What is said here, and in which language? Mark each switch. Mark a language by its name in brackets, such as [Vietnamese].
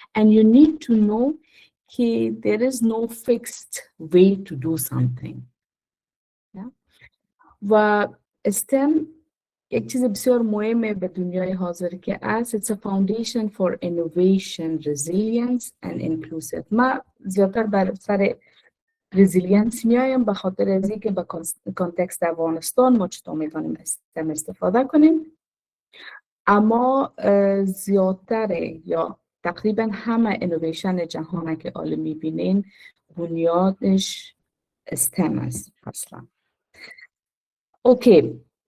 [English] And you need to know [Persian] که [English] there is no fixed way to do something. [Persian] و STEM یک چیز بسیار مهمه به دنیای حاضر که است. [English] It's a foundation for innovation, resilience and inclusive. [Persian] ما زیادتر بر سر resilience میایم به خاطر از اینکه به کانتکست افغانستان ما چطور میتونیم استفاده کنیم. اما زیادتر یا تقریبا همه اینویشن جهانه که حالا میبینین بنیادش استم است اصلا. اوکی.